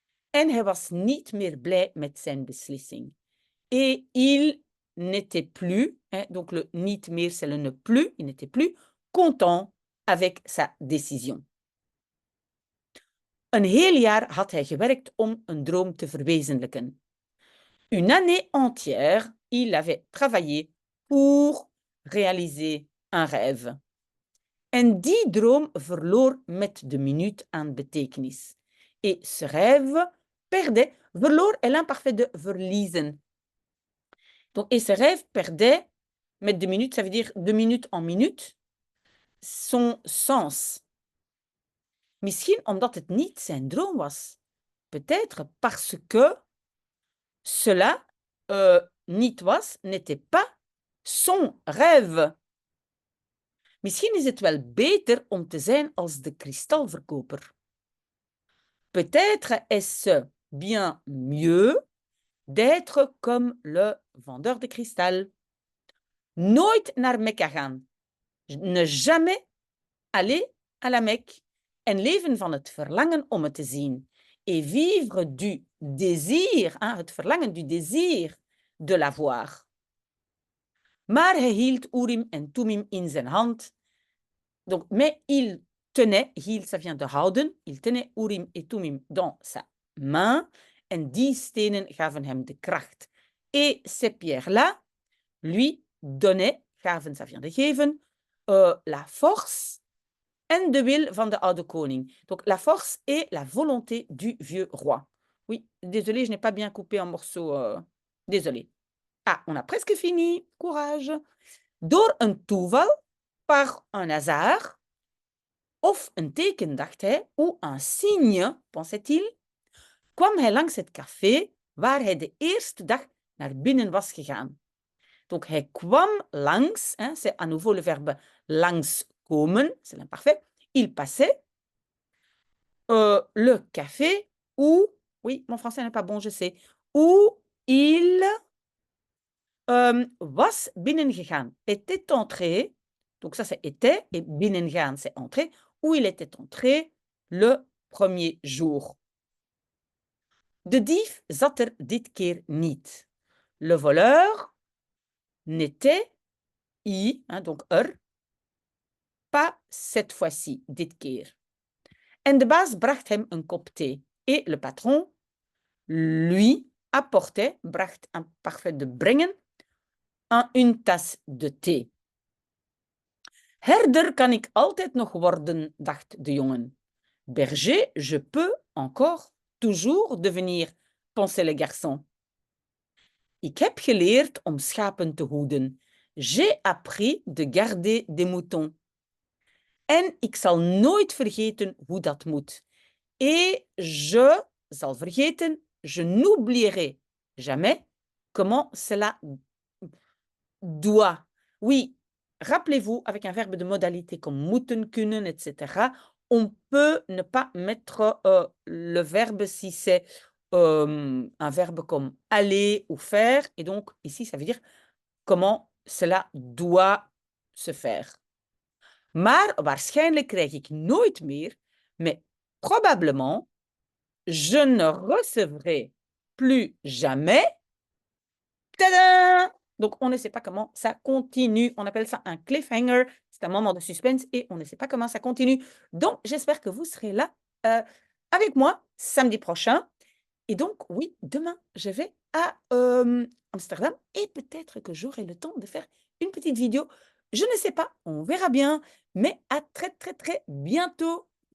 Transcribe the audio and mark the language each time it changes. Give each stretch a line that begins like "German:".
Dutch: En hij was niet meer blij met zijn beslissing.
French: Et il n'était plus, donc le
Dutch: niet meer,
French: c'est le ne plus, il n'était plus content avec sa décision.
Dutch: Een heel jaar had hij gewerkt om een droom te verwezenlijken.
French: Une année entière, il avait travaillé pour réaliser un rêve.
Dutch: En die droom verloor met de minuut aan betekenis.
French: Et ce rêve perdait, verloor est l'imparfait de verliezen. Donc, et ce rêve perdait,
Dutch: met de minute,
French: ça veut dire de minute en minute, son sens.
Dutch: Misschien omdat het niet zijn droom was.
French: Peut-être parce que cela
Dutch: niet was,
French: n'était pas son rêve.
Dutch: Misschien is het wel beter om te zijn als de kristalverkoper.
French: Peut-être est-ce bien mieux d'être comme le vendeur de cristal.
Dutch: Nooit naar Mekka gaan.
French: Ne jamais aller à la Mecque.
Dutch: En leven van het verlangen om het te zien.
French: Et vivre du désir,
Dutch: het verlangen
French: du désir de la voir.
Dutch: Maar hij hield Urim en Tumim in zijn hand.
French: Donc, mais il tenait, hield, ça vient de houden, il tenait Urim et Tumim dans sa main
Dutch: en die stenen gaven hem de kracht.
French: Et ces pierres-là lui donnaient, gaven, ça vient de geven, la force
Dutch: en de wil van de oude koning.
French: Donc la force et la volonté du vieux roi. Oui, désolé, je n'ai pas bien coupé en morceaux. Désolé. Ah, on a presque fini. Courage.
Dutch: Door een toeval,
French: par un hasard,
Dutch: of een teken, dacht hij,
French: ou un signe, pensait-il,
Dutch: kwam hij langs het café waar hij de eerste dag naar binnen was gegaan.
French: Donc, hij kwam langs, hein, c'est à nouveau le verbe langskomen, c'est l'imparfait. Il passait le café où, oui, mon français n'est pas bon, je sais, où il
Dutch: was binnengegaan,
French: était entré, donc ça c'est était, et binnengaan c'est entré, où il était entré le premier jour.
Dutch: De dief zat er dit keer niet.
French: Le voleur n'était, hein, donc pas cette fois-ci,
Dutch: dit keer. En de baas bracht hem een kop thee.
French: Et le patron, lui, apportait, bracht un parfait de brengen, une tasse de thee.
Dutch: Herder kan ik altijd nog worden, dacht de jongen.
French: Berger, je peux encore toujours devenir, pensait le garçon.
Dutch: Ik heb geleerd om schapen te hoeden.
French: J'ai appris de garder des moutons.
Dutch: En ik zal nooit vergeten hoe dat moet.
French: Et je
Dutch: zal vergeten,
French: je n'oublierai jamais comment cela doit. Oui, rappelez-vous, avec un verbe de modalité comme moeten, kunnen, etc., on peut ne pas mettre le verbe si c'est un verbe comme aller ou faire. Et donc, ici, ça veut dire comment cela doit se faire.
Dutch: Maar waarschijnlijk krijg ik nooit meer,
French: mais probablement, je ne recevrai plus jamais. Tadam! Donc, on ne sait pas comment ça continue. On appelle ça un cliffhanger. C'est un moment de suspense et on ne sait pas comment ça continue. Donc, j'espère que vous serez là avec moi samedi prochain. Et donc, oui, demain, je vais à Amsterdam et peut-être que j'aurai le temps de faire une petite vidéo. Je ne sais pas, on verra bien. Mais à très, très, très bientôt.